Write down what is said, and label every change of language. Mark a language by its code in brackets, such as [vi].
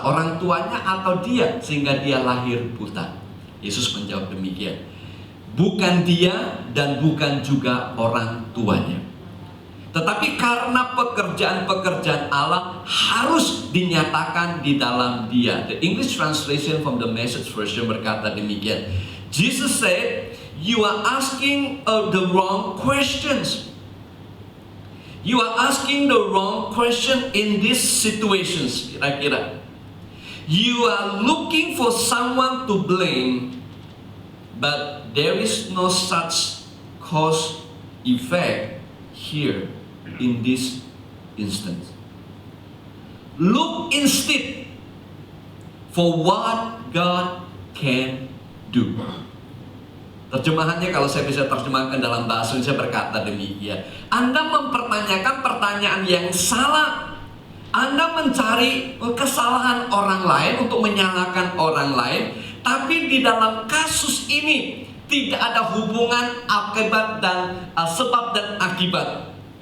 [id] Orang tuanya atau dia sehingga dia lahir buta? Yesus menjawab demikian. Bukan dia dan bukan juga orang tuanya. Tetapi karena pekerjaan-pekerjaan Allah harus dinyatakan di dalam dia. [en] The English translation from the Message version [id] berkata demikian. [en] Jesus said, you are asking the wrong questions. You are asking the wrong question in these situations. [id] Kira-kira [en] you are looking for someone to blame, but there is no such cause effect here in this instance. Look instead for what God can do. [id] Terjemahannya kalau saya bisa terjemahkan dalam bahasa Indonesia berkata demikian. Anda mempertanyakan pertanyaan yang salah. Anda mencari kesalahan orang lain untuk menyalahkan orang lain. Tapi di dalam kasus ini tidak ada hubungan akibat dan sebab dan akibat.